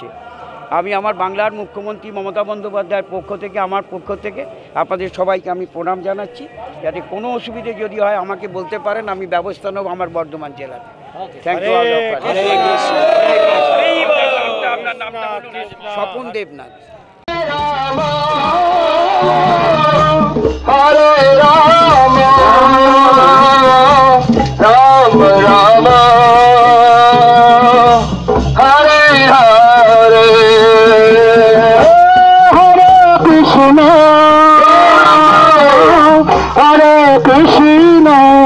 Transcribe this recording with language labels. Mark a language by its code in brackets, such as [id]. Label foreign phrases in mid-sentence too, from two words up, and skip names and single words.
[bn] আমি আমার বাংলার মুখ্যমন্ত্রী মমতা বন্দ্যোপাধ্যায়ের পক্ষ থেকে, আমার পক্ষ থেকে আপনাদের সবাইকে আমি প্রণাম জানাচ্ছি। যাতে কোনো অসুবিধে যদি হয় আমাকে বলতে পারেন, আমি ব্যবস্থা নেব আমার বর্ধমান জেলাতে। [en] thank you. [bn] আপনার নামটা স্বপন দেবনাথ। [sa] Hare Rama, Rama Rama, Hare Hare, Hare Krishna, Krishna